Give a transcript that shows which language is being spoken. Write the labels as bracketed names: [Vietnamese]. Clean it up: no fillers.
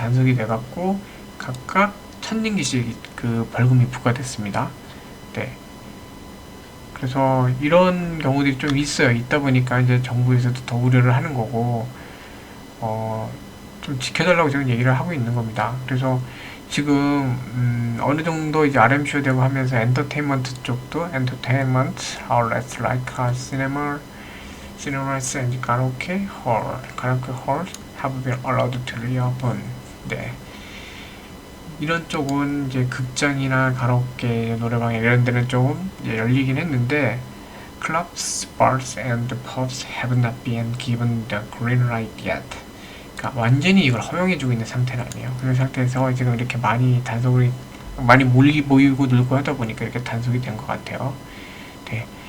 [Korean] 단속이 돼갖고 각각 1000링기씩 그 벌금이 부과됐습니다. 네. 그래서 이런 경우들이 좀 있어요. 있다 보니까 이제 정부에서도 더 우려를 하는 거고, 좀 지켜달라고 지금 얘기를 하고 있는 겁니다. 그래서 지금 어느 정도 이제 RMCO 되고 하면서 엔터테인먼트 쪽도 엔터테인먼트 [English] outlets like cinemas and karaoke hall have been allowed to reopen. [Korean] 네. 이런 쪽은 이제 극장이나 가라오케, 노래방 이런 데는 조금 이제 열리긴 했는데, [English] clubs, bars and pubs have not been given the green light yet. [Korean] 그러니까 완전히 이걸 허용해주고 있는 상태는 아니에요. 그런 상태에서 지금 이렇게 많이 모이고 늘고 하다 보니까 이렇게 단속이 된 것 같아요. 네.